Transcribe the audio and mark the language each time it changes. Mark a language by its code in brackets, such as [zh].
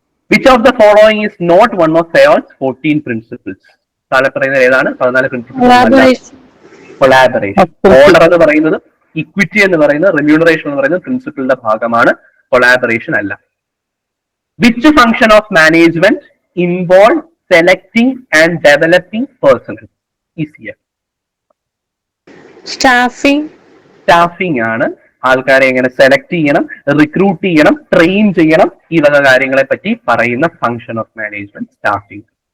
[en] Which of the following is not one of Fayol's 14 principles? [ml] താഴെ പറയുന്നത് ഏതാണ് 14 principles? Collaboration. Order എന്ന് പറയുന്നത്, ഇക്വിറ്റി എന്ന് പറയുന്നത്, റെമ്യൂണറേഷൻ എന്ന് പറയുന്നത് പ്രിൻസിപ്പിളിന്റെ ഭാഗമാണ്, കൊളാബറേഷൻ അല്ല. [en] Which function of management involve selecting and developing personnel? Easier. [ml] Staffing ആണ്. ആൾക്കാരെ എങ്ങനെ സെലക്ട് ചെയ്യണം, റിക്രൂട്ട് ചെയ്യണം, ട്രെയിൻ ചെയ്യണം, ഈ വക കാര്യങ്ങളെ പറ്റി പറയുന്ന ഫംഗ്ഷൻ ഓഫ് മാനേജ്മെന്റ് സ്റ്റാഫിംഗ്.